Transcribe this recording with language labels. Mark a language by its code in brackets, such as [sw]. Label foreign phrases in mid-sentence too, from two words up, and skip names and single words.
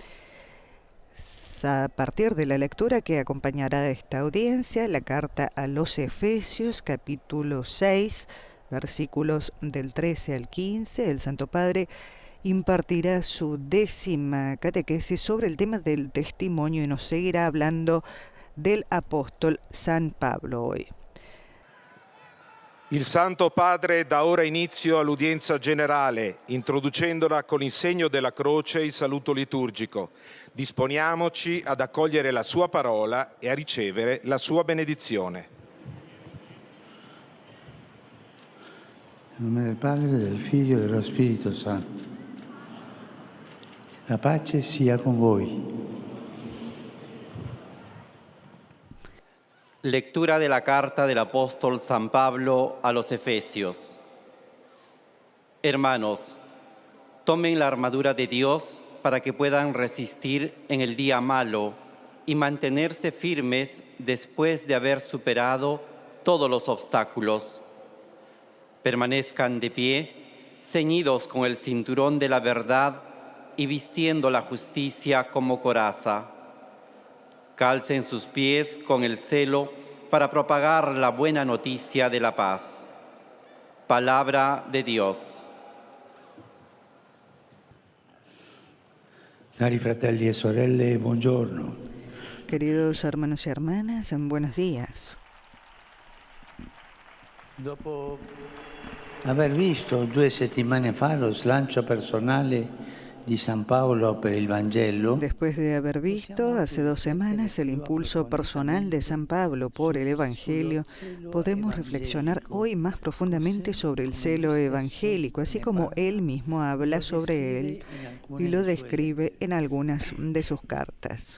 [es] A partir de la lectura que acompañará esta audiencia, la carta a los Efesios, capítulo 6, versículos del 13 al 15, el Santo Padre impartirá su 10ª catequesis sobre el tema del testimonio y nos seguirá hablando del apóstol San Pablo hoy. [it] Il Santo Padre dà ora inizio all'udienza generale, introducendola con il segno della croce e il saluto liturgico. Disponiamoci ad accogliere la sua parola e a ricevere la sua benedizione. Nel nome del Padre, del Figlio e dello Spirito Santo. La pace sia con voi. [es] Lectura de la carta del apóstol San Pablo a los Efesios. Hermanos, tomen la armadura de Dios para que puedan resistir en el día malo y mantenerse firmes después de haber superado todos los obstáculos. Permanezcan de pie, ceñidos con el cinturón de la verdad y vistiendo la justicia como coraza. Calcen sus pies con el celo para propagar la buena noticia de la paz. Palabra de Dios. [it] Cari fratelli e sorelle, buongiorno. [es] Queridos hermanos y hermanas, buenos días. [it] Dopo aver visto 2 settimane fa lo slancio personale di San Paolo per il Vangelo, [es] Después de haber visto hace 2 semanas el impulso personal de San Pablo por el Evangelio, podemos reflexionar hoy más profundamente sobre el celo evangélico, así como él mismo habla sobre él y lo describe en algunas de sus cartas.